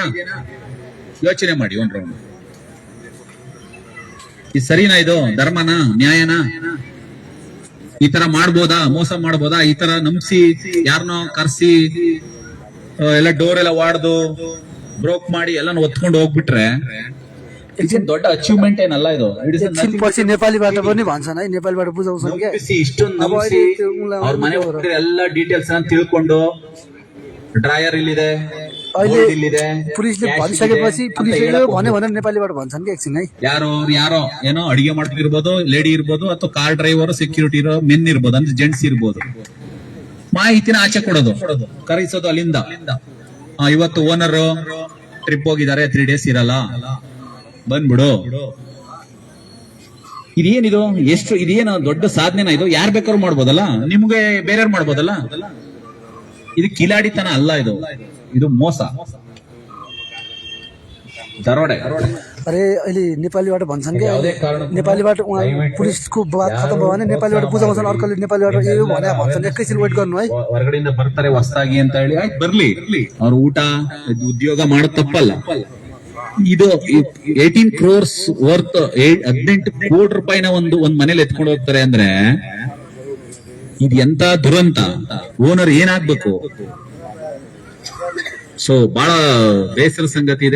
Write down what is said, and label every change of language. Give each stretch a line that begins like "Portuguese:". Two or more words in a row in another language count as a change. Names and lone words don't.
Kannada: ಯೋಚನೆ ಮಾಡಿ ಒಂದ್ ರೌಂಡ್. ಇದು ಸರಿನಾ? ಇದು ಧರ್ಮನಾ? ನ್ಯಾಯನಾ? ಈ ತರ ಮಾಡ್ಬೋದಾ? ಮೋಸ ಮಾಡ್ಬೋದಾ? ಈ ತರ ನಂಬಿಸಿ ಯಾರನ್ನೋ ಕರ್ಸಿ ಎಲ್ಲ ಡೋರ್ ಎಲ್ಲ ವಾಡ್ದು ಬ್ರೋಕ್ ಮಾಡಿ ಎಲ್ಲ ಒತ್ಕೊಂಡು ಹೋಗ್ಬಿಟ್ರೆ ದೊಡ್ಡ ಅಚೀವ್ಮೆಂಟ್ ಏನಲ್ಲ ಇದು.
Nepali: पछि नेपालीबाट पनि भन्छन् है, नेपालीबाट बुझाउँछन् के.
Kannada: ಇಷ್ಟೊಂದು ನಂಬಿಸಿ ಅವ್ರ ಮನೆ ಹೋಗ್ತಾರೆ, ಎಲ್ಲ ಡೀಟೇಲ್ಸ್ ತಿಳ್ಕೊಂಡು ಡ್ರಾಯರ್ ಇಲ್ಲಿದೆ, ಬೋರ್ಡ್ ಇಲ್ಲಿದೆ,
Nepali: पुलिसले भनिसकेपछि पुलिसले भन्यो भनेर नेपालीबाट भन्छन् कि एकछिन है.
Kannada: ಯಾರೋ ಏನೋ ಅಡಿಗೆ ಮಾಡ್ತಿರ್ಬೋದು, ಲೇಡಿ ಇರ್ಬೋದು, ಅಥವಾ
English: car driver,
Kannada: ಸೆಕ್ಯೂರಿಟಿ ಇರೋ ಮೆನ್ ಇರ್ಬೋದು, ಅಂದ್ರೆ ಜೆಂಟ್ಸ್ ಇರ್ಬೋದು. ಮಾಹಿತಿನ ಆಚೆ ಕೊಡೋದು, ಕರೆಸೋದು ಅಲ್ಲಿಂದ. ಇವತ್ತು ಓನರ್ ಟ್ರಿಪ್ ಹೋಗಿದ್ದಾರೆ, 3 days ಇರಲ್ಲ, ಬಂದ್ಬಿಡು. ಇದೇನಿದು? ಎಷ್ಟು ಇದೇನು ದೊಡ್ಡ ಸಾಧನೆನ ಇದು? ಯಾರ್ ಬೇಕಾದ್ರೂ ಮಾಡ್ಬೋದಲ್ಲ, ನಿಮ್ಗೆ ಬೇರೆಯವ್ರು ಮಾಡ್ಬೋದಲ್ಲ. ಇದು ಕಿಲಾಡಿತನ ಅಲ್ಲ, ಇದು ಮೋಸ, ದರೋಡೆ.
Nepali: अरे अहिले नेपालीबाट भन्छन् कि नेपालीबाट पुलिसको
Hindi: बात खतम
Nepali: भयो भने नेपालीबाट बुझाउँछन्, अर्कोले नेपालीबाट यो भने भन्छन्. एकैछिन वेट गर्नु है.
Kannada: ಹೊರಗಡೆಯಿಂದ ಬರ್ತಾರೆ ಹೊಸದಾಗಿ ಅಂತ ಹೇಳಿ, ಆಯ್ತು ಬರ್ಲಿ, ಅವ್ರ ಊಟ ಉದ್ಯೋಗ ಮಾಡೋದು ತಪ್ಪಲ್ಲ. ಇದು 18
English: crores worth
Kannada: 18 ಕೋಟಿ ರೂಪಾಯಿನ ಒಂದ್ ಮನೇಲಿ ಎತ್ಕೊಂಡು ಹೋಗ್ತಾರೆ ಅಂದ್ರೆ ಇದು ಎಂತ ದುರಂತ. ಓನರ್ ಏನಾಗ್ಬೇಕು? ಸೊ ಬಹಳ ಬೇಸರ ಸಂಗತಿ ಇದೆ.